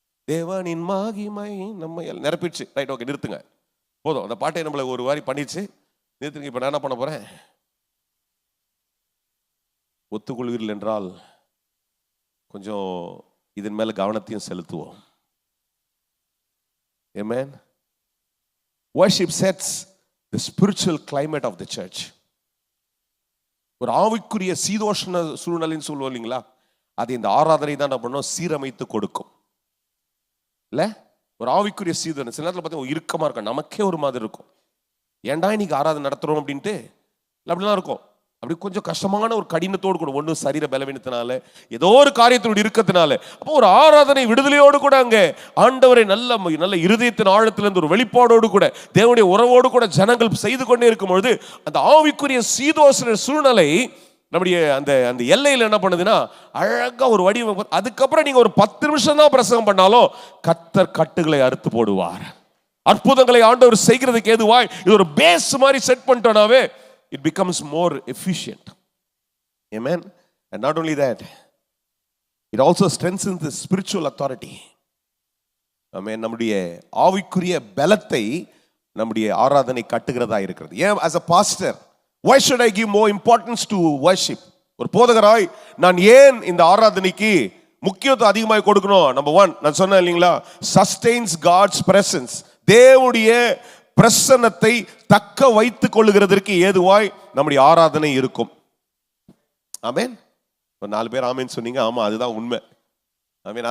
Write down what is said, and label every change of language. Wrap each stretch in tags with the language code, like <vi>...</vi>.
<ta>தேவனின் மகிமை நம்ம நிரப்பிடுச்சு ரைட் ஓகே நிறுத்துங்க போதும். அந்த பாட்டை நம்மளை ஒரு வாரி பண்ணிடுச்சு நிறுத்துங்க. இப்போ நான் என்ன பண்ண போகிறேன், ஒத்துக்கொள்வீர்கள் என்றால் கொஞ்சம் இதன் மேலே கவனத்தையும் செலுத்துவோம்.</ta> <en>Amen. Worship sets the spiritual climate of the church.</en> <ta>ஒரு ஆவிக்குரிய சீதோஷ்ண சூழ்நிலைன்னு சொல்லுவோம் இல்லைங்களா, அது இந்த ஆராதனை தான் என்ன பண்ணோம் சீரமைத்து கொடுக்கும் இல்லை. ஒரு ஆவிக்குரிய சீதோஷம் சில நேரத்தில் பார்த்தீங்கன்னா இறுக்கமாக இருக்கும், நமக்கே ஒரு மாதிரி இருக்கும், ஏன்டா இன்னைக்கு ஆராதனை நடத்துகிறோம் அப்படின்ட்டு அப்படிலாம் இருக்கும். அப்படி கொஞ்சம் கஷ்டமான ஒரு கடினத்தோடு கூட, ஒன்றும் சரீர பலவீனத்தினால ஏதோ ஒரு காரியத்தோடு இருக்கத்தினால, அப்போ ஒரு ஆராதனை விடுதலையோடு கூட அங்கே ஆண்டவரை நல்ல நல்ல இருதயத்தின் ஆழத்திலிருந்து ஒரு வெளிப்பாடோடு கூட தேவனுடைய உறவோடு கூட ஜனங்கள் செய்து கொண்டே இருக்கும் பொழுது அந்த ஆவிக்குரிய சீதோஷண சூழ்நிலை நம்முடைய அந்த அந்த எல்லையில் என்ன பண்ணுதுன்னா அழகா ஒரு வடிவம். அதுக்கப்புறம் நீங்க ஒரு 10 நிமிஷம் தான் பிரசங்கம் பண்ணாலும் கர்த்தர் கட்டுகளை அறுத்து போடுவார். அற்புதங்களை ஆண்டவர் செய்கிறதுக்கு ஏதுவாய் இது ஒரு பேஸ் மாதிரி set பண்ணிட்டோம்னாவே</ta> <en>it becomes more efficient. Amen. And not only that, it also strengthens the spiritual authority. Amen.</en> <ta>நம்முடைய ஆவிக்குரிய பலத்தை நம்முடைய ஆராதனை கட்டுகிறதா இருக்கிறது.</ta> <en>ஏன் as a pastor why should I give more importance to worship?</en> <ta>ஒரு போதகராய் நான் ஏன் இந்த ஆராதனைக்கு முக்கியத்துவம் அதிகமாக கொடுக்கணும்? நம்பர் 1 நான் சொன்னேன் இல்லைங்களா,</ta> <en>sustains God's presence.</en> <ta>தேவனுடைய பிரசன்னத்தை தக்க வைத்துக் கொள்ளுகிறதற்கு ஏதுவாய் நம்முடைய ஆராதனை இருக்கும். ஆமென். 4 பேர் ஆமென் சொன்னீங்க. ஆமா அதுதான் உண்மை. ஆமென்.</ta>